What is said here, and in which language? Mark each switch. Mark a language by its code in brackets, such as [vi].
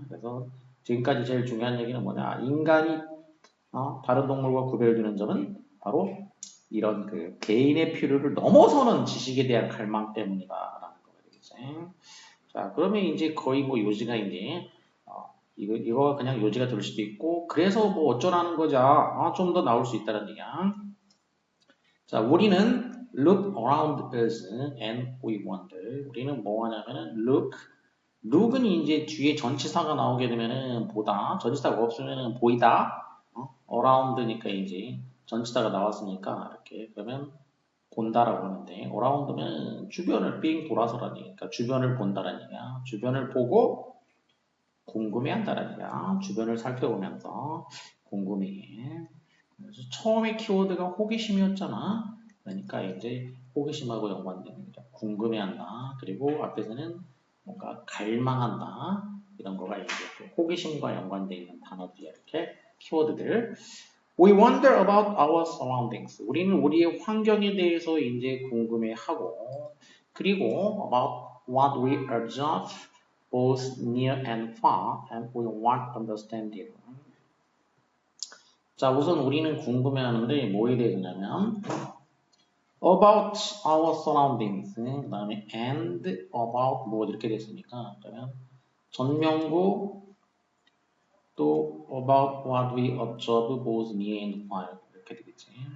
[ko] 그래서 지금까지 제일 중요한 얘기는 뭐냐? 인간이 다른 동물과 구별되는 점은 바로 이런 그 개인의 필요를 넘어서는 지식에 대한 갈망 때문이다라는 거가 되겠지. 자, 그러면 이제 거의 뭐 요지가 이제 이거 그냥 요지가 될 수도 있고 그래서 뭐 어쩌라는 거자 좀 더 나올 수 있다는 얘기야. [en] 자, 우리는 look around us and we wonder. [ko] 우리는 뭐 하냐면은 look은 이제 뒤에 전치사가 나오게 되면은 보다, 전치사가 없으면은 보이다. around니까 이제 전치사가 나왔으니까 이렇게 그러면 본다라고 하는데 around면 주변을 삥 돌아서라는 얘기야. 그러니까 주변을 본다라는 얘기야. 주변을 보고 궁금해한다라는 얘기야. 주변을 살펴보면서 궁금해. 그래서 처음에 키워드가 호기심이었잖아. 그러니까 이제 호기심하고 연관되는 거죠. 궁금해한다. 그리고 앞에서는 뭔가 갈망한다. 이런 거가 이제 호기심과 연관되어 있는 단어들이 이렇게 키워드들. [en] We wonder about our surroundings. 우리는 우리의 환경에 대해서 이제 궁금해하고, 그리고 about what we observe both near and far, and we want understanding. [ko] 자, 우선 우리는 궁금해하는데 뭐에 대해서냐면 about our surroundings, 그 다음에 and about 뭐 이렇게 됐으니까 그러면 전명구 또 about what we observe both near and far 이렇게 되겠지.